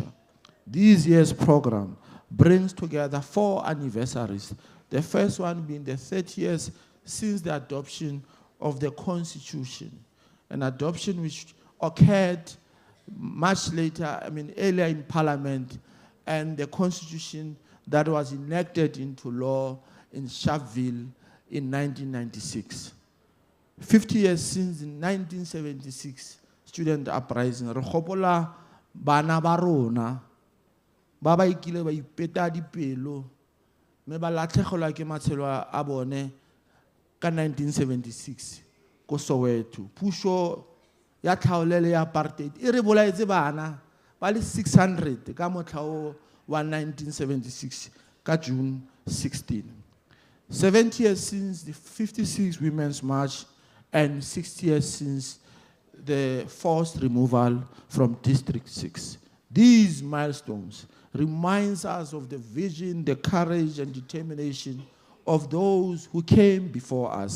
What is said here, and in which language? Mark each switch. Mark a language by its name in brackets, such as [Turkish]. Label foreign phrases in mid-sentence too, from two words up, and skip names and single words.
[English] This year's program brings together 4 anniversaries, the first one being the 30 years since the adoption of the Constitution, an adoption which occurred much later, earlier in Parliament, and the Constitution that was enacted into law in Sharpeville in 1996. 50 years since, in 1976, student uprising, [Tswana] re gopola bana ba rona ba ba ikile ba ipeta dipelo mme ba latlhegelwa ke matshelo a bone ka 1976 ko Soweto. Puso ya tlhaolele ya apartheid e re bolaetse bana ba le 600 ka motlha wa 1976 ka June 16. [English] 70 years since the 56 Women's March and 60 years since the forced removal from District 6. These milestones reminds us of the vision, the courage and determination of those who came before us.